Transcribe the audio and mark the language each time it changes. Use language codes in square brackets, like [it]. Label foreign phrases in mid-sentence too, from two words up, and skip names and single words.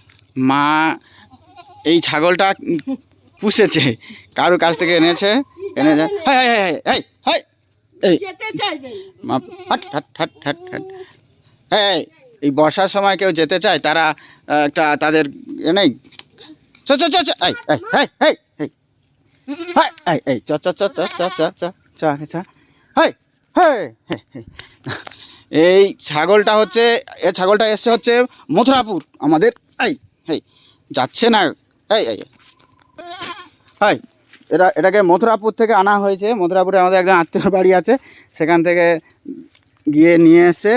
[bn] মা এই ছাগলটা পুষেছে, কারোর কাছ থেকে এনেছে। মা হাট হাট হাট হাট হাট। হ্যাঁ, এই বর্ষার সময় কেউ যেতে চায়, তারা একটা তাদের নেই। চ চ চ চ এই এই এই এই এই এই এই চ চ চ চ চ চ চ চ চ হেই হেই এই ছাগলটা হচ্ছে, এই ছাগলটা এসছে হচ্ছে মথুরাপুর আমাদের। এই হেই যাচ্ছে না। এই এই হাই, এটাকে মথুরাপুর থেকে আনা হয়েছে। মথুরাপুরে আমাদের একজন আত্মীয়র বাড়ি আছে, সেখান থেকে গিয়ে নিয়ে এসে।